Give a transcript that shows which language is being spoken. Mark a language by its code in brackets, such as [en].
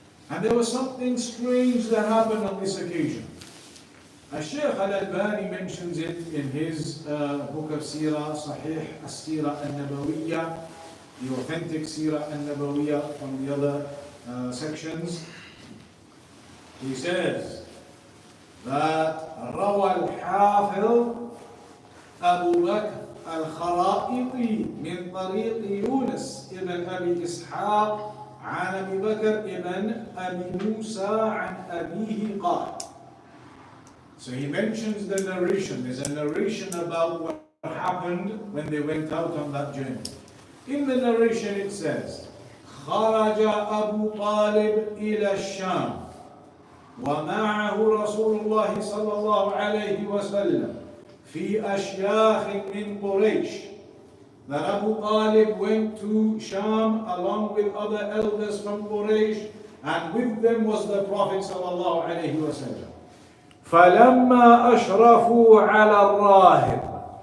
[en] And there was something strange that happened on this occasion. Shaykh Al-Albani mentions it in his book of Seerah, Sahih As-Seerah Al-Nabawiyya, the authentic Seerah Al-Nabawiyya from the other sections. He says that [ar] روى الحافظ أبو بكر الخرائطي من طريق يونس ابن أبي إسحاق عن أبي بكر ابن أبي موسى عن أبيه قال. [en] So he mentions the narration. There's a narration about what happened when they went out on that journey. In the narration it says, [ar] خرج أبو طالب إلى الشام ومعه رسول الله صلى الله عليه وسلم في أشياخ من قريش, [en] that Abu Talib went to Sham along with other elders from Quraysh, and with them was the Prophet sallallahu alaihi wasallam. [ar] فَلَمَّا أَشْرَفُوا عَلَى الرَّاهِبِ.